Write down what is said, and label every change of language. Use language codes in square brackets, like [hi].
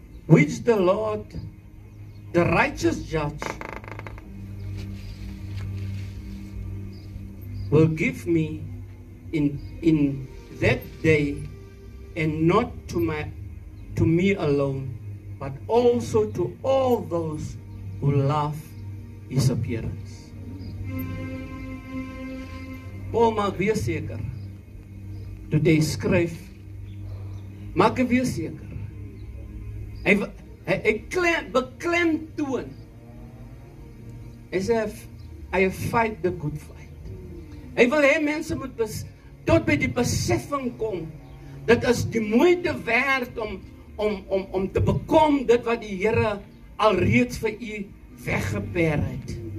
[en] Which the Lord, the righteous judge, will give me in that day, and not to me alone, but also to all those who love his appearance. [af] Paul maak weer seker, toe hy skryf, maak hy weer seker. Hy beklemtoon. Hy sê, [en] I have fight the good fight. [af] Hy wil hê mense moet tot by die beseffing kom, dit is die moeite werd om te bekom dit wat die Here alreeds vir u weggeper het.